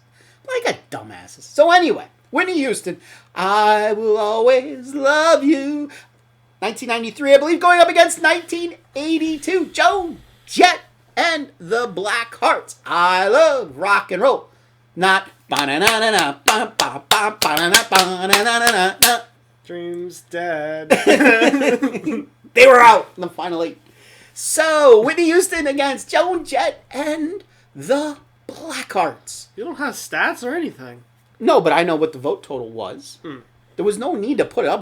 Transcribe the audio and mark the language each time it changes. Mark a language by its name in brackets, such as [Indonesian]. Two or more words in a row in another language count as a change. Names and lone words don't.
[English] Like a dumbasses. So anyway, Whitney Houston, I Will Always Love You. 1993, I believe, going up against 1982. Joan Jett and the Black Hearts. I love rock and roll. Not ba-na-na-na-na, ba-ba-ba-ba-na-na-ba-na-na-na-na. Dreams dead. They were out in the final 8. So, Whitney Houston against Joan Jett and the Blackhearts. You don't have stats or anything. No, but I know what the vote total was. There was no need to put it up.